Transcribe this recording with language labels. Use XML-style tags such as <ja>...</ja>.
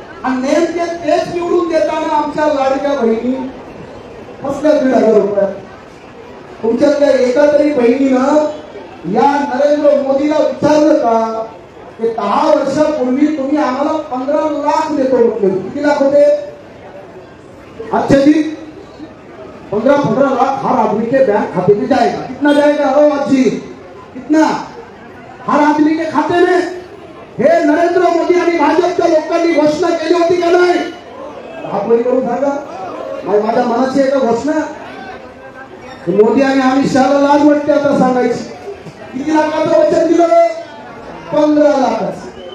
<mr>आणि नेमके तेच निवडून देताना आमच्या लाडक्या बहिणी फसल्या 1,500 रुपयात. तुमच्यातल्या एका तरी बहिणीनं या नरेंद्र मोदीला विचारलं का की 10 वर्षापूर्वी तुम्ही आम्हाला 15 लाख देतो म्हटले, किती लाख होते?</mr> <hi>अच्छा जी, 15 लाख हर आदमी के बैंक खाते में जाएगा. कितना जाएगा हो जी? कितना? हर आदमी के खाते में.</hi> <mr>हे नरेंद्र मोदी आणि भाजपच्या लोकांनी घोषणा केली होती का नाही? हात वर करून सांगा. माझ्या मनाची एक घोषणा मोदी आणि अमित शहाला लाज वाटते आता सांगायची. किती लाखाचं वचन दिलं? 15 लाखाचं.</mr>